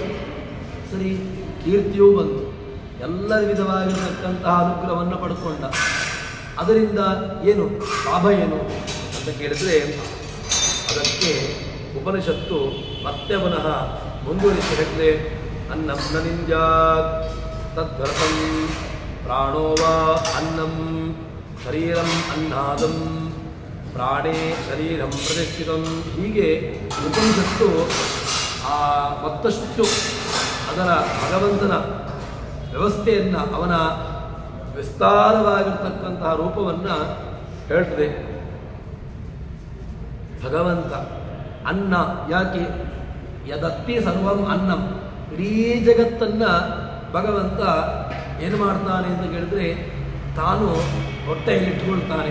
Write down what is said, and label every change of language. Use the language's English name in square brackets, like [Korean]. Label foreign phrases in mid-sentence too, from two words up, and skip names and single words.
[Kannada] ಸರಿ, ಕೀರ್ತಿಯೂ ಬಂತು, ಎಲ್ಲ ವಿಧವಾಗಿರತಕ್ಕಂತಹ ಅನುಗ್ರಹವನ್ನು ಪಡ್ಕೊಂಡ. ಅದರಿಂದ ಏನು ಲಾಭ ಏನು ಅಂತ ಕೇಳಿದರೆ ಅದಕ್ಕೆ ಉಪನಿಷತ್ತು ಮತ್ತೆ ಪುನಃ ಮುಂದುವರಿಸಿ ಹೇಳಿದೆ. [Sanskrit] ಅನ್ನಂ ನ ನಿಂದ್ಯಾತ್ ತದ್ವ್ರತಂ ಪ್ರಾಣೋ ವಾ ಅನ್ನಂ ಶರೀರಂ ಅನ್ನಾದಂ ಪ್ರಾಣೇ ಶರೀರಂ ಪ್ರತಿಷ್ಠಿತಂ. [Kannada] ಹೀಗೆ ಉಪನಿಷತ್ತು ಮತ್ತಷ್ಟು ಅದರ ಭಗವಂತನ ವ್ಯವಸ್ಥೆಯನ್ನು, ಅವನ ವಿಸ್ತಾರವಾಗಿರ್ತಕ್ಕಂತಹ ರೂಪವನ್ನು ಹೇಳ್ತದೆ. ಭಗವಂತ ಅನ್ನ, ಯಾಕೆ [Sanskrit] ಯದತ್ತಿ ಸರ್ವಂ ಅನ್ನಂ, [Kannada] ಇಡೀ ಜಗತ್ತನ್ನು ಭಗವಂತ ಏನು ಮಾಡ್ತಾನೆ ಅಂತ ಕೇಳಿದ್ರೆ ತಾನು ಹೊಟ್ಟೆಯಲ್ಲಿಟ್ಟುಕೊಳ್ತಾನೆ.